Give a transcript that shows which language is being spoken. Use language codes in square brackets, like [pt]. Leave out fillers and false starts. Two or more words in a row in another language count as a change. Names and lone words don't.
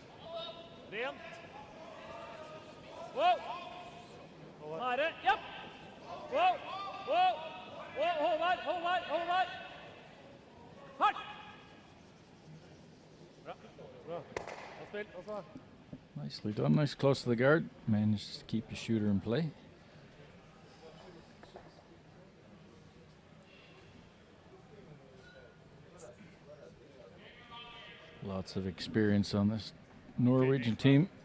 [no] Rent. Wow. Nære. Japp. hold der. Hardt! Bra, bra. Bra spill, også. [en] Nicely done. Nice close to the guard. Managed to keep the shooter in play. Lots of experience on this Norwegian team.